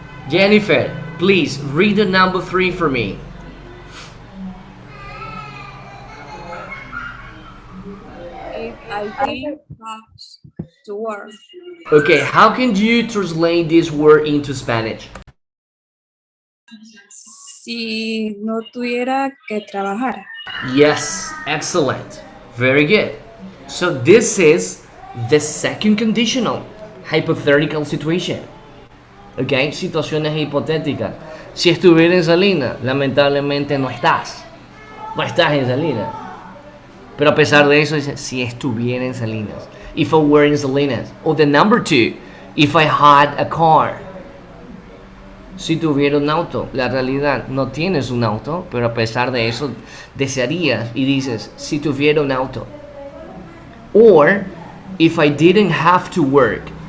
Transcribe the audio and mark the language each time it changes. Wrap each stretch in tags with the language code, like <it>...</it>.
<en>Jennifer, please read the number 3 for me. If I didn't have to work. Okay, how can you translate this word into Spanish?</en> <es>Si no tuviera que trabajar.</es> <en>Yes, excellent. Very good. So this is the second conditional, hypothetical situation.</en> <es>Okay, situaciones hipotéticas. Si estuviera en Salinas, lamentablemente no estás. No estás en Salinas. Pero a pesar de eso dice, si estuviera en Salinas.</es> <en>If I were in Salinas. O the number 2, if I had a car.</en> <es>Si tuviera un auto. La realidad, no tienes un auto, pero a pesar de eso desearías y dices, si tuviera un auto.</es> <en>Or, if I didn't have to work.</en>